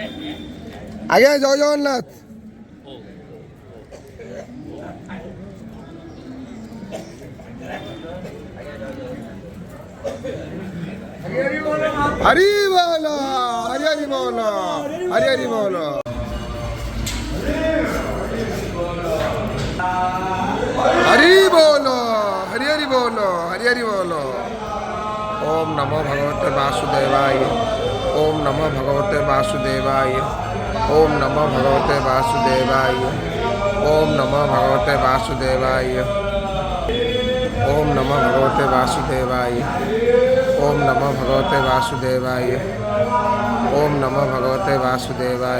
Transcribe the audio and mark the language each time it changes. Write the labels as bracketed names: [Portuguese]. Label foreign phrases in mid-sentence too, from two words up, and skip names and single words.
[Bangla] আগে জয় জগন্নাথ। হরি বল হরি হরি বল হরি হরি বল। [Hindi] हरि बोलो हरि हरि बोलो हरि हरि बोलो। [Sanskrit] ओम नमो भगवते वासुदेवाय ओम नमो भगवते वासुदेवाय ओम नमो भगवते वासुदेवाय ओम नमो भगवते वासुदेवाय ओम नमो भगवते वासुदेवाय ओम नमो भगवते वासुदेवाय ओम नमो भगवते वासुदेवाय